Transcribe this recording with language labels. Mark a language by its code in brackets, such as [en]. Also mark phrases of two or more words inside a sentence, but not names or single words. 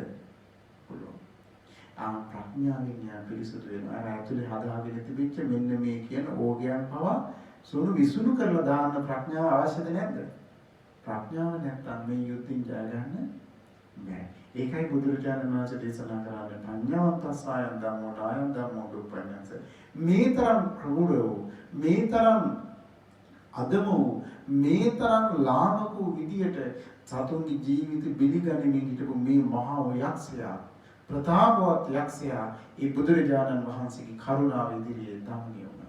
[si] පුළුවන්. ප්‍රඥාවෙන් යා පිරිසුදු වෙනවා. අර ඇතුලේ හදාගෙන තිබිච්ච මෙන්න මේ කියන ඕගයන් පවා සුණු විසුණු කරලා දාන්න ප්‍රඥාව අවශ්‍යද නැද්ද? ප්‍රඥාව නැත්නම් මේ යුද්ධින් ජය ගන්න බෑ. ඒකයි බුදුරජාණන් වහන්සේ දේශනා කරන්නේ [pi] පඤ්ඤාවන්තස්සයන් ධම්මෝ නායන් ධම්මෝ දුප්පඤ්ඤංස. [si] මේ තරම් ක්‍රූරව, මේ තරම් අදමෝ, මේ තරම් ලාමක විදියට සතුන්ගේ ජීවිත බිලිගැනීමෙන් හිටපු මේ මහා යක්ෂයා, ප්‍රතාපවත් යක්ෂයා ඒ බුදුරජාණන් වහන්සේගේ කරුණාව ඉදිරියේ දමනය වුණා.